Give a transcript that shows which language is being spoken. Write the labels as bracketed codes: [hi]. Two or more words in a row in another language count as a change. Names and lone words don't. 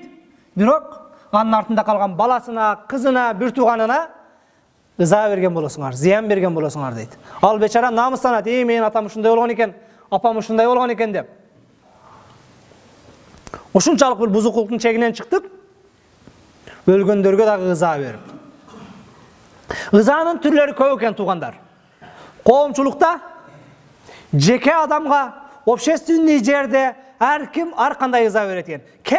[ky] Бирок анын артында калган баласына, кызына, бир туганына ыза берген болосуңар, зыян берген болосуңар дейди. Ал бечара намыстанат, мен атам ушундай болгон экен, апам ушундай болгон экен деп. Ушунчалык бир бузукулуктун чегинен чыктык. Өлгөндөргө дагы ыза берип. Ызанын түрлөрү көп экен туугандар. Коомчулукта жеке адамга, общественный жерде ар ким ар кандай ыза берет экен.